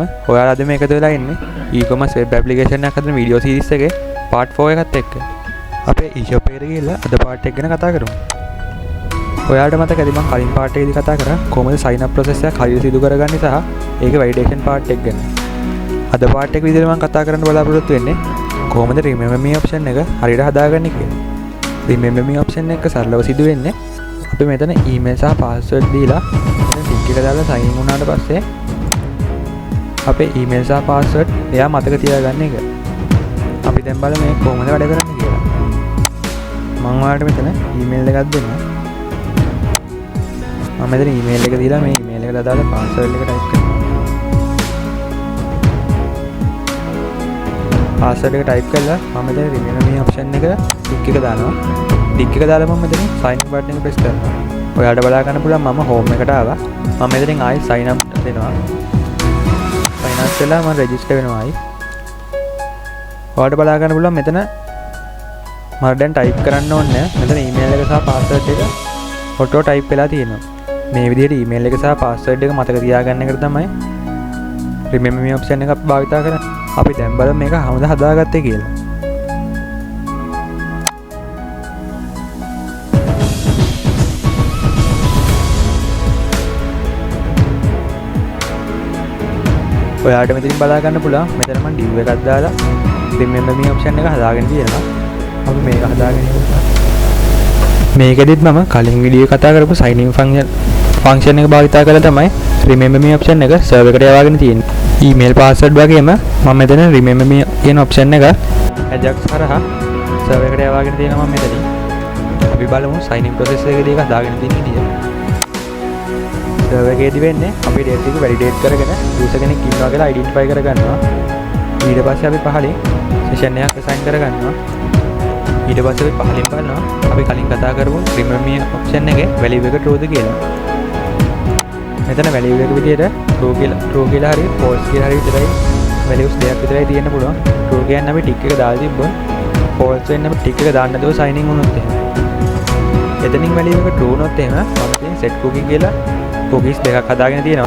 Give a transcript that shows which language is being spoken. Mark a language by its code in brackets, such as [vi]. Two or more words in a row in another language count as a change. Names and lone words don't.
[si] ඔයාලා අද මේක දෙලා ඉන්නේ [en] e-commerce web application [si] එකක් හදන වීඩියෝ සීරීස් එකේ part 4 එකත් එක්ක. අපේ e-shop එකට ගිහලා අද part එක ගැන කතා කරමු. ඔයාලට මතකද මම කලින් part එකේදී කතා කරා කොහොමද [en] sign up process [si] එක හරියට සිදු කරගන්නේ සහ ඒක [en] validation part [si] එක ගැන. අද part එක විදිහට මම කතා කරන්න බලාපොරොත්තු වෙන්නේ කොහොමද [en] remember me option [si] එක හරියට හදාගන්නේ කියලා. [en] remember me option [si] එක සරලව සිදු වෙන්නේ අපි මෙතන email සහ password දීලා ටික එක දාලා [en] sign in [si] වුණාට පස්සේ අපේ email සහ password එයා මතක තියාගන්න එක. අපි දැන් බලමු මේ කොහොමද වැඩ කරන්නේ කියලා. මම ඔයාලට මෙතන email එකක් දෙනවා. මම මෙතන email එක දීලා මේ email එකට දාලා password එක type කරනවා. password එක type කරලා මම මෙතන [en] remember me option [si] එක ටික් එක දානවා. ටික් එක දාලා මම මෙතන [en] sign in button [si] එක press කරනවා. ඔයාලට බලා ගන්න පුළුවන් මම home එකට ආවා. මම මෙතනින් ආයි [en] sign up [si] දෙනවා. [en] sign up [si] වෙලා මම register වෙනවා ආයි. ඔයාලට බලා ගන්න පුළුවන් මෙතන මම දැන් type කරන්න ඕනේ නැහැ. මෙතන email එක සහ password එක [en] auto type [si] වෙලා තියෙනවා. මේ විදිහට email එක සහ password එක මතක තියාගන්න එකට තමයි [en] remember me option [si] එක අපි භාවිතා කරන්නේ. අපි දැන් බලමු මේක කොහොමද හදාගත්තේ කියලා. ඔයාලට මෙතනින් බලා ගන්න පුළුවන් මෙතන මම div එකක් දාලා [en] remember me option [si] එක හදාගෙන තියෙනවා. අපි මේක හදාගෙන ඉන්නවා. මේකෙදිත් මම කලින් වීඩියෝ කතා කරපු [en] sign in function [si] එක භාවිතා කරලා තමයි [en] remember me option [si] එක server එකට යවාගෙන තියෙන්නේ. [en] email password [si] වගේම මම මෙතන [en] remember me [si] කියන option එක ajax හරහා server එකට යවාගෙන තියෙනවා මම මෙතනින්. අපි බලමු [en] sign in process [si] එකේදී ඒක හදාගෙන තියෙන විදිය. server එකේදී වෙන්නේ අපි data එක validate කරගෙන user කෙනෙක් ඉන්නවා කියලා identify කරගන්නවා. ඊට පස්සේ අපි පහලින් session එකක් assign කරගන්නවා. ඊට පස්සේ අපි පහලින් බලනවා අපි කලින් කතා කරපු [en] remember me option [si] එකේ value එක true ද කියලා. මෙතන value එක විදියට true කියලා හරි false කියලා හරි විතරයි values දෙකක් විතරයි තියෙන්න පුළුවන්. true කියන්නේ අපි tick එක දාලා තිබ්බොත් false වෙන්නේ අපි tick එක දාන්න නැතුව [en] sign in [si] වුණොත් එහෙම. එතනින් value එක true වුණොත් එහෙම මම ඉතින් [en] set cookie [si] කියලා cookies දෙකක් හදාගෙන තියෙනවා.